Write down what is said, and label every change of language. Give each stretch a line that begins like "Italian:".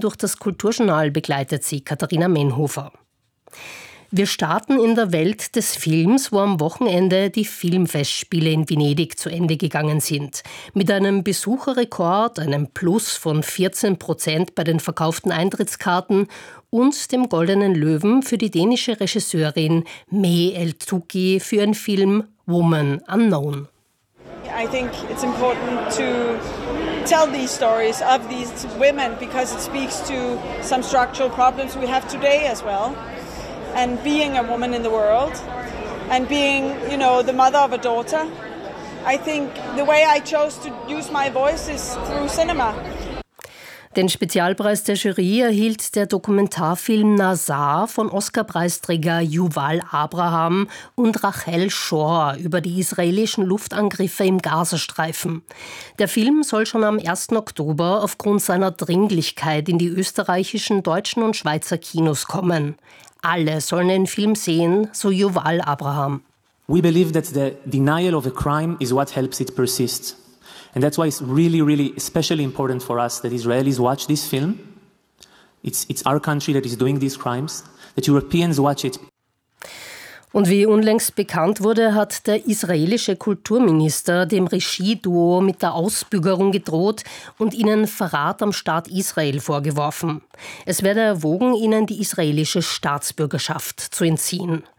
German: Durch das Kulturjournal begleitet sie Katharina Menhofer. Wir starten in der Welt des Films, wo am Wochenende die Filmfestspiele in Venedig zu Ende gegangen sind. Mit einem Besucherrekord, einem Plus von 14% bei den verkauften Eintrittskarten und dem Goldenen Löwen für die dänische Regisseurin Mae El-Tuki für ihren Film Woman Unknown.
English: I think it's important to tell these stories of these women because it speaks to some structural problems we have today as well. And being a woman in the world and being, you know, the mother of a daughter. I think the way I chose to use my voice is through cinema.
German: Den Spezialpreis der Jury erhielt der Dokumentarfilm Nazar von Oscar-Preisträger Yuval Abraham und Rachel Shor über die israelischen Luftangriffe im Gazastreifen. Der Film soll schon am 1. Oktober aufgrund seiner Dringlichkeit in die österreichischen, deutschen und Schweizer Kinos kommen. Alle sollen den Film sehen, so Yuval Abraham.
English: We believe that the denial of a crime is what helps it persist. And that's why it's really, really especially important for us that Israelis watch this film. It's our country that is doing these crimes, that Europeans watch it.
German: Und wie unlängst bekannt wurde, hat der israelische Kulturminister dem Regieduo mit der Ausbürgerung gedroht und ihnen Verrat am Staat Israel vorgeworfen. Es werde erwogen, ihnen die israelische Staatsbürgerschaft zu entziehen.